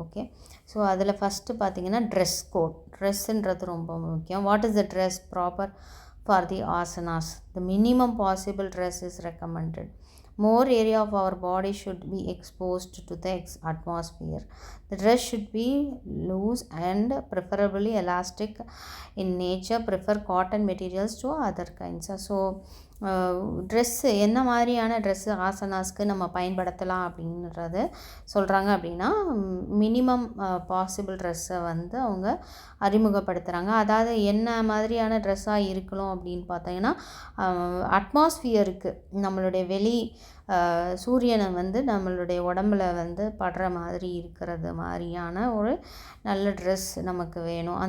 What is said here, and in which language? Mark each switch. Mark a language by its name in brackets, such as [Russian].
[Tamil] Okay, so அதில் first பார்த்திங்கன்னா dress code. ட்ரெஸ்ஸுன்றது ரொம்ப முக்கியம். [English] What is the dress proper for the asanas? The minimum possible dress is recommended. More area of our body should be exposed to the atmosphere. The dress should be loose and preferably elastic in nature. Prefer cotton materials to other kinds. [Tamil] So dress என்ன மாதிரியான dress ஆசனாஸ்க்கு நம்ம பயன்படுத்தலாம் அப்படின்றது சொல்கிறாங்க. அப்படின்னா minimum possible ட்ரெஸ்ஸை வந்து அவங்க அறிமுகப்படுத்துகிறாங்க. அதாவது என்ன மாதிரியான ட்ரெஸ்ஸாக இருக்கணும் அப்படின்னு பார்த்தீங்கன்னா, அட்மாஸ்ஃபியருக்கு நம்மளுடைய சூரியனை வந்து நம்மளுடைய உடம்புல வந்து படுற மாதிரி இருக்கிறது மாதிரியான ஒரு நல்ல ட்ரெஸ் நமக்கு வேணும்.